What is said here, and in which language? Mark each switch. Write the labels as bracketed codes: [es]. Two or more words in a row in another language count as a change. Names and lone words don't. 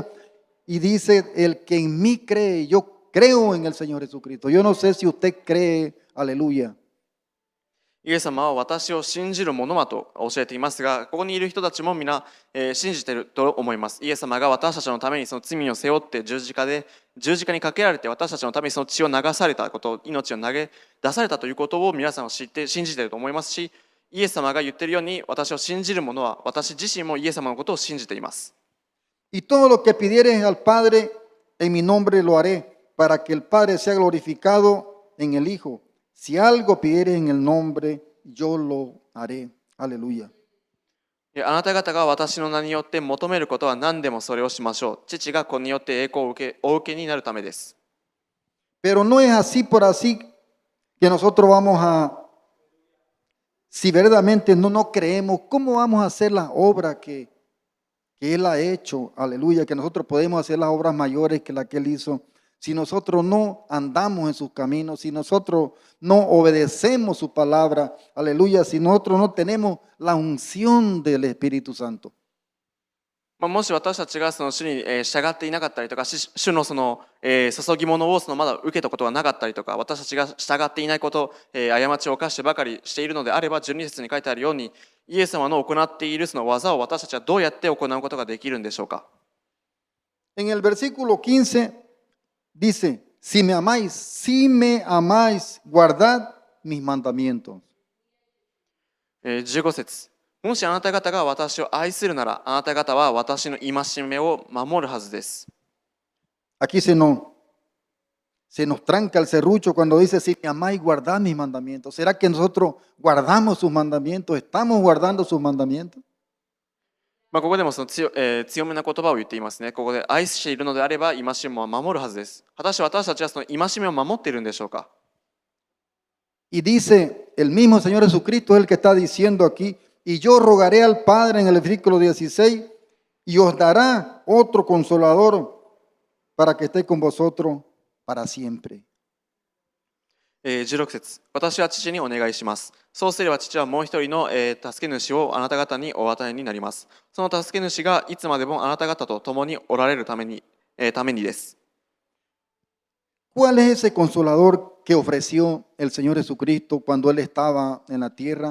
[es] Y dice, el que en mí cree, yo creo en el Señor Jesucristo. Yo no sé si usted cree, aleluya. [ja] イエス様は私を信じる者はと教えていますが、ここにいる人たちも皆、信じていると思います。イエス様が私たちのためにその罪を背負って十字架にかけられて私たちのためにその血を流されたこと、命を投げ出されたということを皆さんは知って信じていると思いますし、イエス様が言っているように私を信じる者は私自身もイエス様のことを信じています。 [es] Y todo lo que pidieres al Padre en mi nombre lo haré, para que el Padre sea glorificado en el Hijo. Si algo pidieres en el nombre, yo lo haré. Aleluya. [ja] あなた方が私の名によって求めることは何でもそれをしましょう。父が子によって栄光をお受けになるためです。 [es] Pero no es así por así que nosotros vamos a, si verdaderamente no creemos, ¿cómo vamos a hacer las obras que Él ha hecho? Aleluya, que nosotros podemos hacer las obras mayores que las que Él hizo. Si nosotros no andamos en sus caminos, si nosotros no obedecemos su palabra, aleluya, si nosotros no tenemos la unción del Espíritu Santo. [ja] もし私たちがその主に従っていなかったりとか、主のその注ぎ物をまだ受けたことがなかったりとか、私たちが従っていないこと、過ちを犯してばかりしているのであれば、12節に書いてあるように、イエス様の行っているその技を私たちはどうやって行うことができるんでしょうか。 [es] En el versículo 15 dice, si me amáis, guardad mis mandamientos. [ja] 15 節。もしあなた方が私を愛するなら、あなた方は私の戒めを守るはずです。 [es] Aquí se nos tranca el serrucho cuando dice, si me amáis, guardad mis mandamientos. ¿Será que nosotros guardamos sus mandamientos? ¿Estamos guardando sus mandamientos? [ja] ここでもその強めな言葉を言っていますね。ここで愛しているのであれば戒めを守るはずです。果たして私たちはその戒めを守っているんでしょうか。 [es] Y dice, el mismo Señor Jesucristo es el que está diciendo aquí, y yo rogaré al Padre en el versículo 16, y os dará otro consolador para que esté con vosotros para siempre. [ja] 16 節。私は父にお願いします。そうすれば父はもう一人の助け主をあなた方にお与えになります。その助け主がいつまでもあなた方と共におられるためにです。 [es] ¿Cuál es ese consolador que ofreció el Señor Jesucristo cuando Él estaba en la tierra?